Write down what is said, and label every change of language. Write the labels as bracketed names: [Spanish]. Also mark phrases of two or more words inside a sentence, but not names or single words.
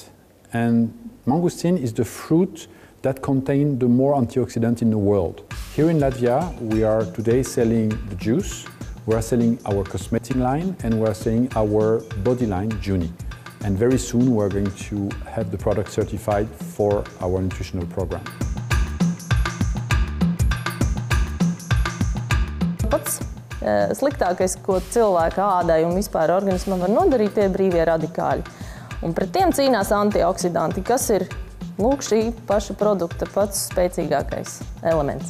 [English] And mangosteen is the fruit that contains the more antioxidants in the world. Here in Latvia, we are today selling the juice, we are selling our cosmetic line, and we are selling our body line, Juni. And very soon we're going to have the product certified for our nutritional program. [Latvian] Pats sliktākais, ko cilvēka ādai un vispār organismam var nodarīt, tie brīvie radikāļi. Un pret tiem cīnās antioksidanti, kas ir šī paša produkta pats spēcīgākais elements.